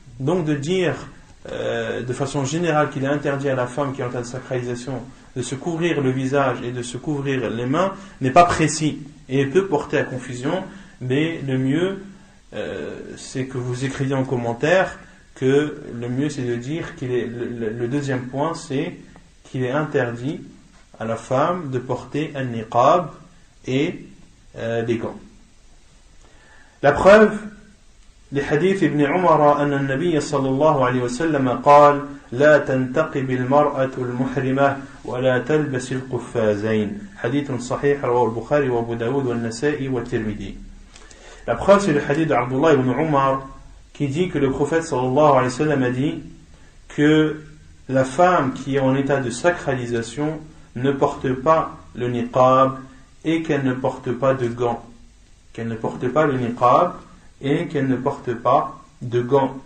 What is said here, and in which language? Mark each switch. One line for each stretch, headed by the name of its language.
French: Donc de dire de façon générale qu'il est interdit à la femme qui est en état de sacralisation de se couvrir le visage et de se couvrir les mains n'est pas précis et peut porter à confusion, mais le mieux c'est que vous écriviez en commentaire que le mieux c'est de dire qu'il est le deuxième point, c'est qu'il est interdit à la femme de porter un niqab et des gants. La preuve, les hadiths ibn Umar
Arabic: أن النبي صلى الله عليه وسلم قال لا تنتقب المرأة المحرمة ولا تلبس القفازين. حديث صحيح رواه البخاري وابو داود والنسائي والترمذي.
French: La preuve, c'est le hadith d'Abdullah ibn Umar qui dit que le prophète sallallahu alayhi wa sallam a dit que la femme qui est en état de sacralisation ne porte pas le niqab et qu'elle ne porte pas de gants. Qu'elle ne porte pas le niqab et qu'elle ne porte pas de gants.